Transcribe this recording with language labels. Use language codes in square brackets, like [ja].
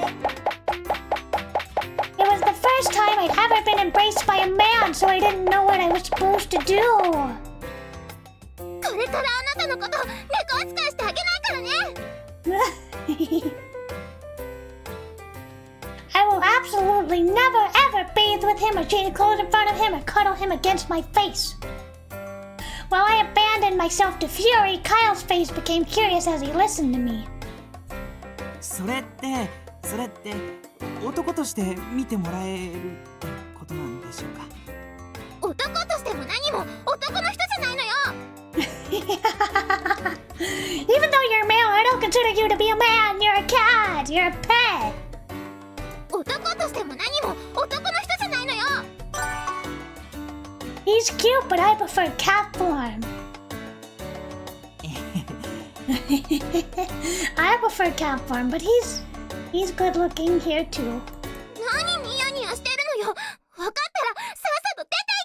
[en] It was the first time I'd ever been embraced by a man, so I didn't know what I was supposed to do. [ja] これからあなたのこと猫扱いしてあげないからね [en] I will absolutely never ever bathe with him or change clothes in front of him or cuddle him against my face. While I abandoned myself to fury, Kyle's face became curious as he listened to me. [ja] それってそれって男として見てもらえることなんでしょうか。男としても何も男の人じゃないのよ。 [en] Even though you're male, I don't consider you to be a man. You're a cat. You're a pet. [ja] 男としても何も男の人じゃないのよ。 [en] He's cute, but I prefer cat form. I prefer cat form, but he's good looking here too. [ja] 何ニヤニヤしてるのよ。分かったらさっさと出ていけ。